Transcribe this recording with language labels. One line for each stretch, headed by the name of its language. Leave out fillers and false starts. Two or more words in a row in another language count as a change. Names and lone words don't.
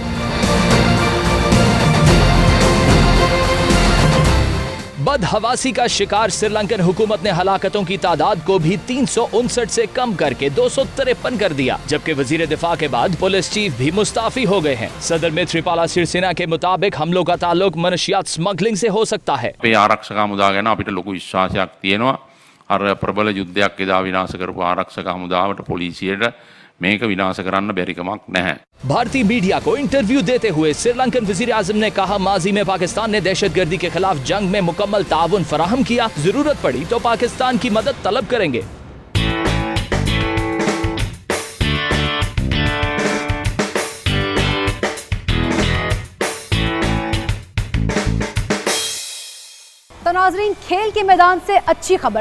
Urdu: بدحواسی کا شکار سری لنکن حکومت نے ہلاکتوں کی تعداد کو بھی 359 سے کم کرکے 253 کر دیا، جبکہ وزیر دفاع کے بعد پولیس چیف بھی مستعفی ہو گئے ہیں. صدر میتری پالا سری سینا کے مطابق حملوں کا تعلق منشیات سمگلنگ سے ہو سکتا ہے.
Sinhala: ආරක්ෂක හමුදාගෙන අපිට ලොකු විශ්වාසයක් තියෙනවා. අර ප්‍රබල යුද්ධයක් එදා විනාශ කරපු ආරක්ෂක හමුදාවට පොලිසියට මේක විනාශ කරන්න බැරි කමක් නැහැ.
Urdu: بھارتی میڈیا کو انٹرویو دیتے ہوئے سری لنکن وزیر اعظم نے کہا، ماضی میں پاکستان نے دہشت گردی کے خلاف جنگ میں مکمل تعاون فراہم کیا. ضرورت پڑی تو پاکستان کی مدد طلب کریں گے. تو ناظرین، کھیل کے میدان سے اچھی خبر.